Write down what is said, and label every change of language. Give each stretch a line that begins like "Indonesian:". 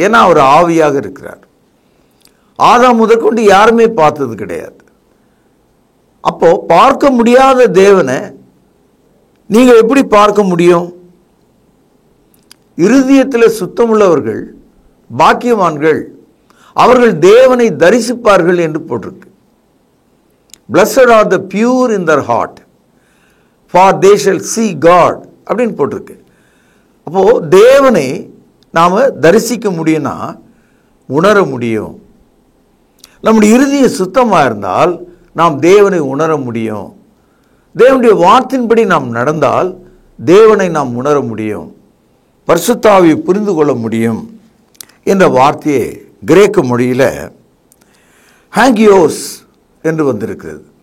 Tamil: ஏன்னா அவர் ஆவியாக இருக்கிறார். ஆதாம் முதற்கொண்டு யாருமே பார்த்தது கிடையாது. அப்போ பார்க்க முடியாத தேவனை நீங்க எப்படி பார்க்க முடியும்? இருதயத்தில் சுத்தமுள்ளவர்கள் பாக்கியவான்கள், அவர்கள் தேவனை தரிசிப்பார்கள் என்று போட்டிருக்கு.
English: Blessed are the pure in their heart, for they shall see God
Tamil: அப்படின்னு போட்டிருக்கு. அப்போ தேவனை நாம தரிசிக்க முடியும்னா உணர முடியும். நம்முடைய இருதயம் சுத்தமாக இருந்தால் நாம் தேவனை உணர முடியும். தேவனுடைய வார்த்தையின்படி நாம் நடந்தால் தேவனை நாம் உணர முடியும், பரிசுத்த ஆவியை புரிந்து கொள்ள முடியும் என்ற வார்த்தையை கிரேக்க மொழியில் ஹாகியோஸ் என்று வந்திருக்கிறது.